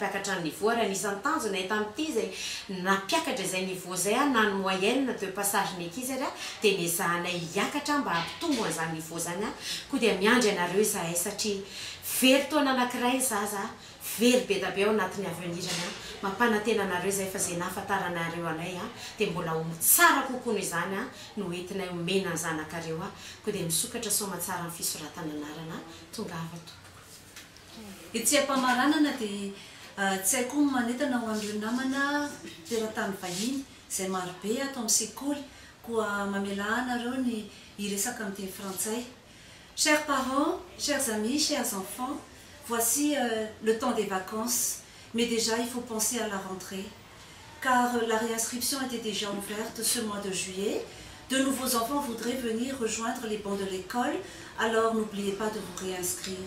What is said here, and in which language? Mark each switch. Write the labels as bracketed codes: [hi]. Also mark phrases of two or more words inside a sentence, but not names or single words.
[mg] hampiakatra ny niveau ary anisan'ny tanjona eto amin'ity izay nampiakatra izay niveau na ny [fr] moyenne de passage [mg] ny ankizy dia niezahanay hiakatra mba hampitombo an'izany niveau zany koa dia miandry anareo izahay satria very taona anankiray zaza very be da be ao anatin'ny avenirana mampanantena anareo izay fa izay nahafantaranareo anay dia mbola ho tsara kokoa noho izany no entinay omena ny zanakareo koa dia misokatra soma tsara ny fisoratananarana tonga avato etsy ampamaranana dia tsy haiko manentana ho an'ireo namana teratany vahiny izay marobe atao amin'ny sekoly koa mamela anareo ny hiresaka amin'ny teny frantsay. [fr] Chers parents, chers amis, chers enfants, voici le temps des vacances, mais déjà il faut penser à la rentrée, car la réinscription était déjà ouverte ce mois de juillet. De nouveaux enfants voudraient venir rejoindre les bancs de l'école, alors n'oubliez pas de vous réinscrire.